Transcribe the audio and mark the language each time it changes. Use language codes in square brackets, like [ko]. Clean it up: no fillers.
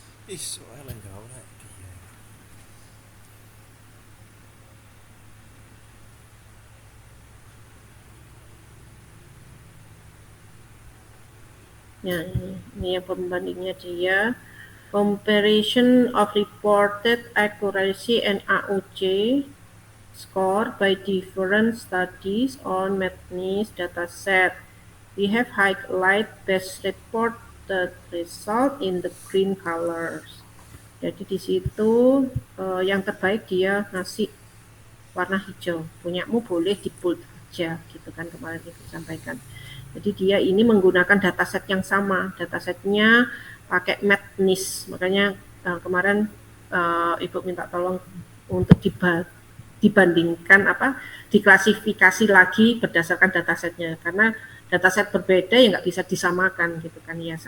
[id] Ih, soalnya enggak lah dia. Ya, ini yang pembandingnya dia. [en] Comparison of reported accuracy and AUC score by different studies on MATNIS dataset. We have highlight best reported result in the green colors. [id] Jadi di situ yang terbaik dia ngasih warna hijau. Punyamu boleh di bold aja gitu kan, kemarin itu sampaikan. Jadi dia ini menggunakan dataset yang sama, datasetnya pakai MATNIS, makanya kemarin Ibu minta tolong untuk dibandingkan diklasifikasi lagi berdasarkan datasetnya, karena dataset berbeda ya nggak bisa disamakan gitu kan ya.